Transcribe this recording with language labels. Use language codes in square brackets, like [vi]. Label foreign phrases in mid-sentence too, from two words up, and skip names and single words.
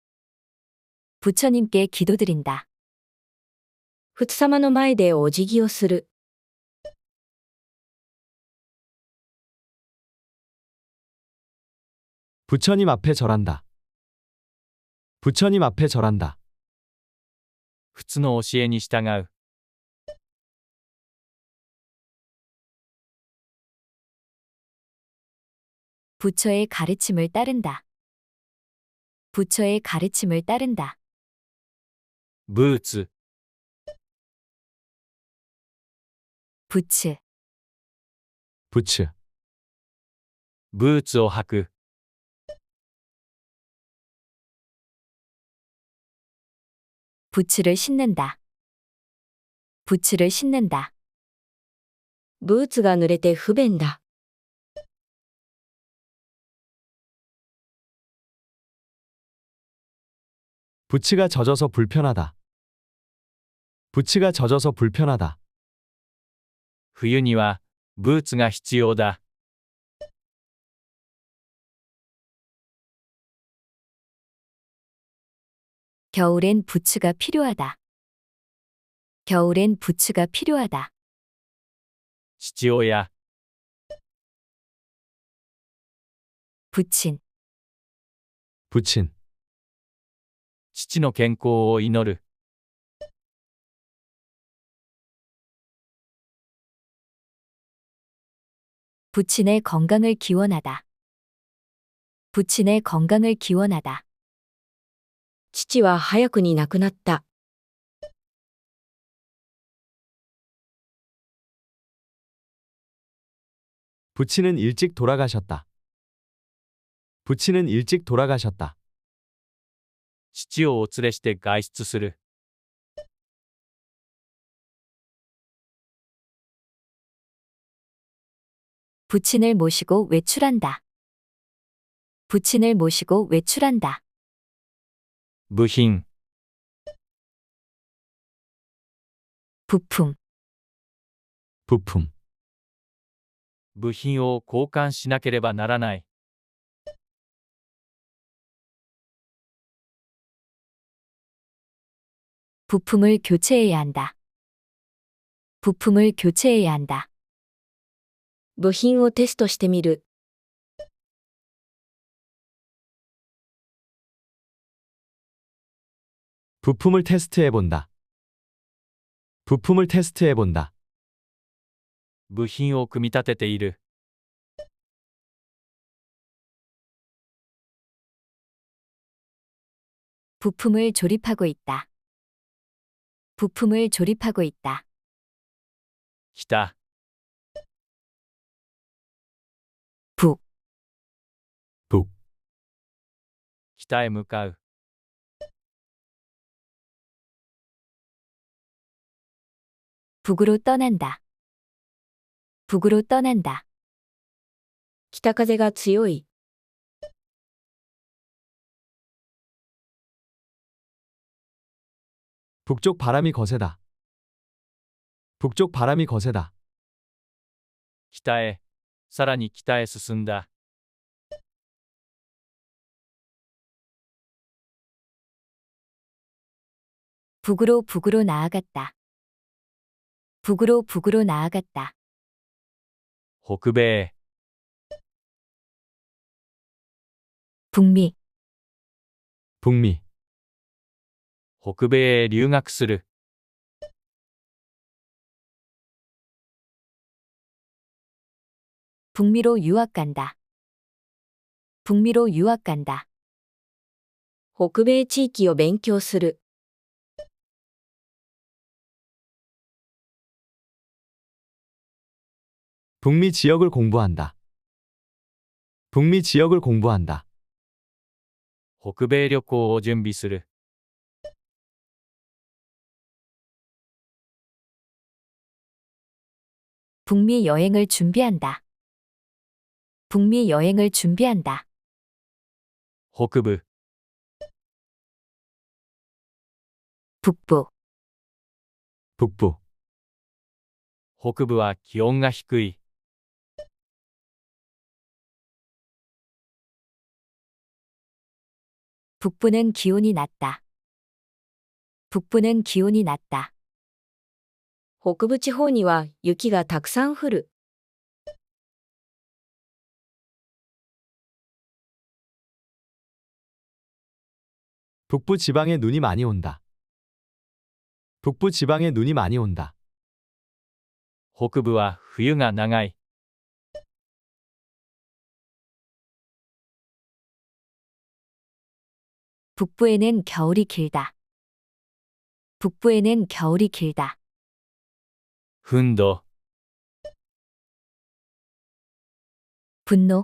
[ko] 부처님께 기도드린다. [ja] 仏様の前でお辞儀をする。 [ko] 부처님 앞에 절한다. 부처님 앞에 절한다. [ja] 普通の教えに従う。 [ko] 부처의 가르침을 따른다. 부처의 가르침을 따른다. [ja] ブーツ、 [ko] 부츠, 부츠, [ja] ブーツを履く。 [ko] 부츠를 신는다. 부츠를 신는다. [ja] ブーツが濡れて不便だ。 [ko] 부츠가 젖어서 불편하다. 부츠가 젖어서 불편하다. [ja] 冬にはブーツが必要だ。 [ko] 겨울엔 부츠가 필요하다. 겨울엔 부츠가 필요하다. [ja] 父親、 [ko] 부친, 부친, [ja] 父の健康を祈る。 [ko] 부친의 건강을 기원하다. 부친의 건강을 기원하다. [ja] 父は早くに亡くなった。 [ko] 부친은 일찍 돌아가셨다. 부친은 일찍 돌아가셨다. [ja] 父をお連れして外出する。 [ko] 부친을 모시고 외출한다. 부친을 모시고 외출한다. [ja] 部品、 [ko] 부품, 부품, [ja] 部品を交換しなければならない。 [ko] 부품을 교체해야 한다. 부품을 교체해야 한다. [ja] 部品をテストしてみる。 [ko] 부품을 테스트해본다. 부품을 테스트해본다. [ja] 部品を組み立てている。 [ko] 부품을 조립하고 있다. 부품을 조립하고 있다. [ja] 北、 [ko] 북, 북, [ja] 北へ向かう。 [ko] 북으로 떠난다. 북으로 떠난다. [ja] 北風が強い。 [ko] 북쪽 바람이 거세다. 북쪽 바람이 거세다. [ja] 北へ、さらに北へ進んだ。 [ko] 북으로 나아갔다. 북으로 나아갔다. [ja] 北米へ、 [ko] 북미, 북미, [ja] 北米へ留学する。 [ko] 북미로 유학 간다. 북미로 유학 간다. [ja] 北米地域を勉強する。 [ko] 북미 지역을 공부한다. 북미 지역을 공부한다. [ja] 北米旅行を準備する。 [ko] 북미 여행을 준비한다. 북미 여행을 준비한다. [ja] 北部、 [ko] 북부, 북부, [ja] 北部は気温が低い。 [ko] 북부는 기온이 낮다. 북부는 기온이 낮다. [ja] 北部地方には雪がたくさん降る。 [ko] 북부 지방에 눈이 많이 온다. 북부 지방에 눈이 많이 온다. [ja] 北部は冬が長い。 [ko] 북부에는 겨울이 길다. 북부에는 겨울이 길다. [ja] 憤怒、 [ko] 분노,